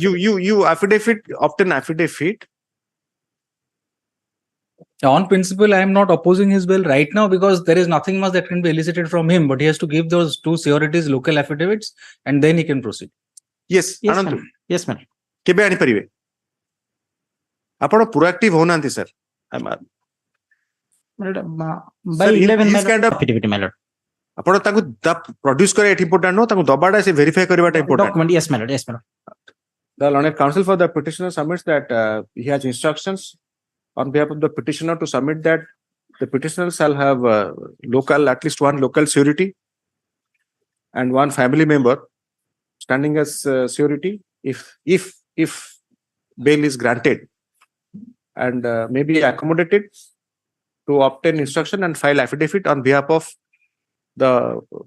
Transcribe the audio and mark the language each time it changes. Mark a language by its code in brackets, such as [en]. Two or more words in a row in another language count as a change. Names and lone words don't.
[en] You affidavit, obtain affidavit. On principle, I am not opposing his bill right now because there is nothing much that can be elicited from him, but he has to give those two securities local affidavits and then he can proceed. Yes, Yes, Anantu. ma'am. Yes, ma'am. [or] କେବେ ଆଣିପାରିବେ? ଆପଣ proactive ହଉନାହାନ୍ତି, sir. [en] My lord, by Sir, 11, my this kind lord. of- Affidavit, my lord. [or] ଆପଣ ତାଙ୍କୁ produce କରିବା ଏଠି important ନୁହଁ, ତାଙ୍କୁ ଦବାଟା ସେ verify କରିବାଟା important. [en] Document. Yes, my lord. Yes, my lord. The learned counsel for the petitioner submits that he has instructions on behalf of the petitioner to submit that the petitioner shall have at least one local surety and one family member standing as surety if bail is granted, and may be accommodated to obtain instruction and file affidavit on behalf of the